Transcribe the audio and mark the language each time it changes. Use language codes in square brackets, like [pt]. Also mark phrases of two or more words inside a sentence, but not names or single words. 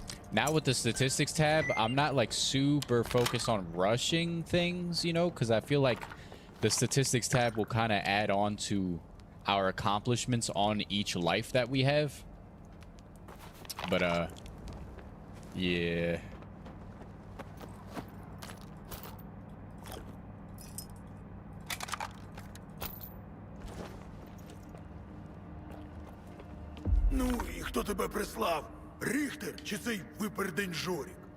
[en] Now with the statistics tab, I'm not like super focused on rushing things, you know, because I feel like the statistics tab will kind of add on to our accomplishments on each life that we have. But yeah. [uk] Ну, і хто тебе прислав? Ріхтер чи цей випердень Жорік?